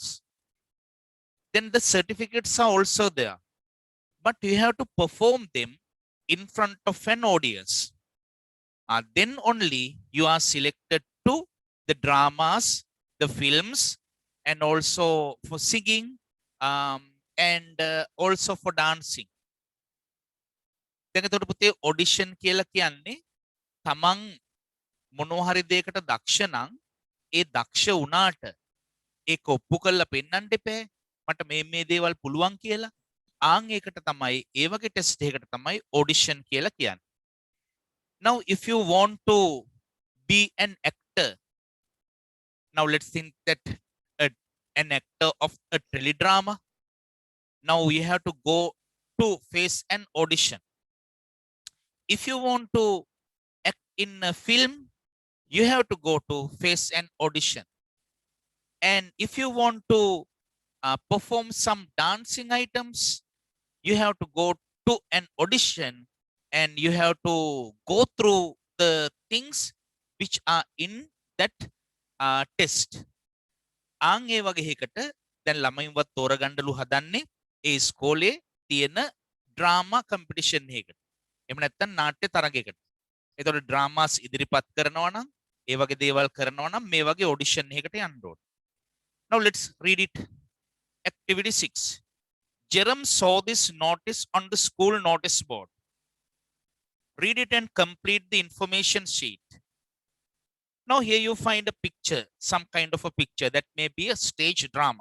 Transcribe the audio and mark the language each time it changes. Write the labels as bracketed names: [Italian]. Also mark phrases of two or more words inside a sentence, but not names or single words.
[English] Then the certificates are also there, but you have to perform them in front of an audience. Then only you are selected to the dramas, the films, and also for singing, and also for dancing. [Sinhala] දැන් එතකොට පුතේ audition කියලා කියන්නේ තමන් මොනවා හරි දෙයකට දක්ෂ නම් ඒ දක්ෂ වුණාට ඒක ඔප්පු කරලා පෙන්නන්න එපා. මට මේ දේවල් පුළුවන් කියලා. ඒකට තමයි ඒ වගේ ටෙස්ට් එකකට තමයි audition කියලා කියන්නේ. [English] Now if you want to be an actor, now let's think that an actor of a teledrama, now you have to go to face an audition. If you want to act in a film, you have to go to face an audition. And if you want to perform some dancing items, you have to go to an audition and you have to go through the things which are in that test. [Sinhala] ඒ වගේ එකකට දැන් ළමයින්වත් තෝරගන්නලු හදන්නේ ඒ ඉස්කෝලේ තියෙන [English] drama competition [Sinhala] එකකට. එහෙම නැත්නම් නාට්‍ය තරගයකට. ඒතකොට ඩ්‍රාමාස් ඉදිරිපත් කරනවා නම් ඒ වගේ දේවල් කරනවා නම් මේ වගේ ඔඩිෂන් එකකට යන්න ඕනේ. [English] Now let's read it. Activity 6. Jerome saw this notice on the school notice board. Read it and complete the information sheet. Now here you find a picture, some kind of a picture that may be a stage drama.